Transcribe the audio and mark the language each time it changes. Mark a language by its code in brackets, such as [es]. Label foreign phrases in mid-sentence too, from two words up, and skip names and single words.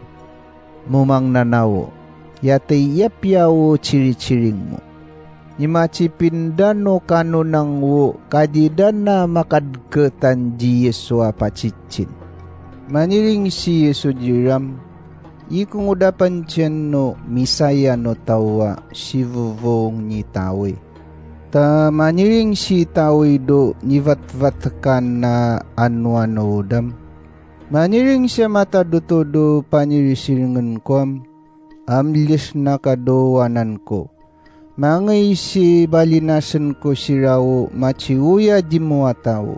[tao] Mumang nanawo, yatay yapyawo ciri-ciring mo. Nimacipindan no kano nang wo, kadidan na makadketan di Yesua pacicin. Maniring si Yesu jiram, ikung udapan tiyan no misaya no tawa si vuvong ni tawe. Ta maniring si tawe do nivat-vatkan na anwano udam. Maniring siya mataduto do panirisiringan ko amlis na kadowanan ko. Mangay si balinasan ko si rawo machiuya di mo tao.